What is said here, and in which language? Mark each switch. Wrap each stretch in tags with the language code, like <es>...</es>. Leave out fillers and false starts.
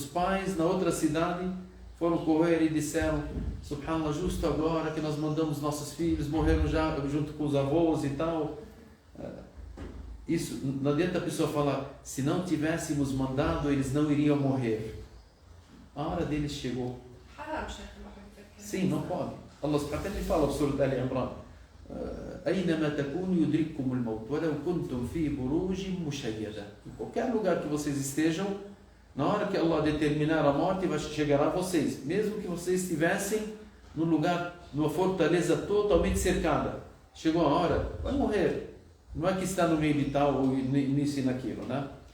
<pt>Os pais na outra cidade foram correr e disseram, subhanallah, justo agora que nós mandamos nossos filhos, morreram já junto com os avós e tal. Isso, não adianta a pessoa falar, se não tivéssemos mandado, eles não iriam morrer. A hora deles chegou. Haram, Sheikh, uma coisa que Sim, não pode. Allah subhanahu wa ta'ala fala no Surah Al-Imran,</pt> <ar>أينما تكونوا يدرككم الموت ولو كنتم في بروج مشيدة.</ar> <pt>Em qualquer lugar que vocês estejam, na hora que Allah determinar a morte, vai chegar a vocês, mesmo que vocês estivessem num lugar, numa fortaleza totalmente cercada. Chegou a hora, vai morrer. Não é que está no meio de tal ou nisso e naquilo, né?</pt>